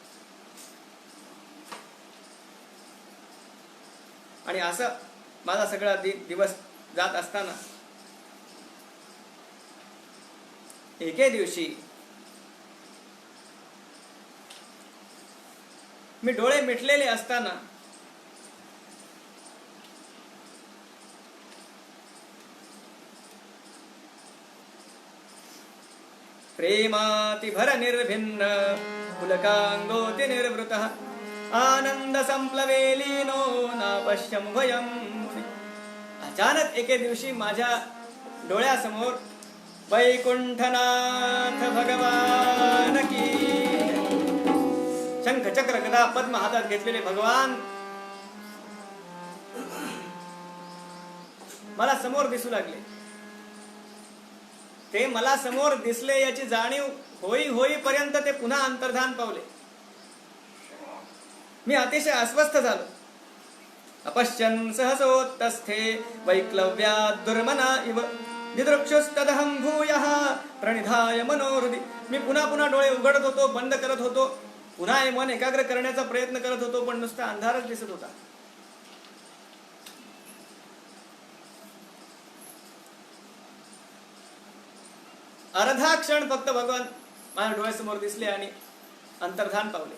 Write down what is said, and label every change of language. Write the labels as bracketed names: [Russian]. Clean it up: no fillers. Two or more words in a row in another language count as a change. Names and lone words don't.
[Marathi] आणि असं माझा सगळा दिवस जात असताना एके दिवशी मी डोळे मिटलेले असताना [Sanskrit] प्रेमातिभर निर्भिन्न पुलकांगोति निर्वृतः आनंद संप्लवे लीनो नापश्यं भयं. [Marathi] अचानक एके दिवशी माझ्या डोळ्यासमोर वैकुंठनाथ भगवान की शंख चक्र गदा पद्म हातात घेतलेले भगवान मला समोर दिसू लागले. ते मला समोर दिसले याची जाणीव होईपर्यंत ते पुन्हा अंतर्धान पावले. मी अतिशय अस्वस्थ झालो. [Sanskrit] अपश्यन् सहसोत्तस्थे वैक्लव्यात् दुर्मना इव दिदृक्षुस्तदहं भूयः प्रणिधाय मनोहृदि. [Marathi] मी पुन्हा डोळे उघडत होतो, बंद करत होतो, पुन्हा हे मन एकाग्र करण्याचा प्रयत्न करत होतो, पण नुसता अंधारच दिसत होता. अर्धा क्षण फक्त भगवान माझ्या डोळ्यासमोर दिसले आणि अंतर्धान पावले.